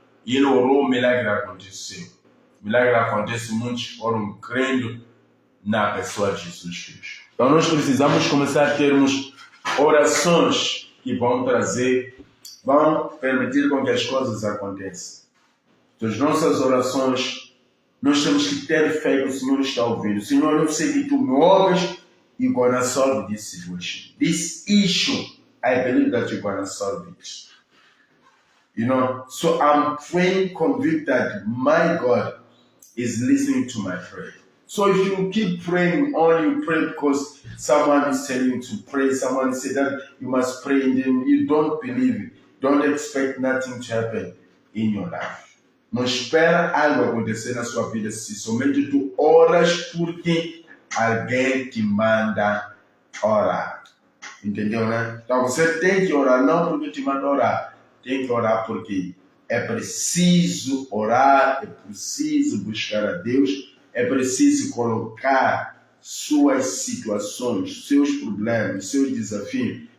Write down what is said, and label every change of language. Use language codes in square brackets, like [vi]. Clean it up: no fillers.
[pt] E ele orou, o milagre aconteceu. O milagre acontece, muitos foram crendo na pessoa de Jesus Cristo. Então nós precisamos começar a termos orações que vão trazer vão permitir com que as coisas aconteçam. As nossas orações, nós temos que ter fé que o Senhor está ouvindo. Senhor, eu sei que tu me ouves, [en] you're going to solve this situation. This issue, I believe that you're going to solve it. You know, so I'm praying convinced that my God is listening to my prayer. So if you keep praying, only you pray because someone is telling you to pray, someone said that you must pray, and then you don't believe it, don't expect nothing to happen in your life. [pt] Não espera algo acontecer na sua vida se somente tu oras porque alguém te manda orar. Entendeu, né? Então você tem que orar não porque te manda orar. Tem que orar porque é preciso orar, é preciso buscar a Deus, é preciso colocar suas situações, seus problemas, seus desafios.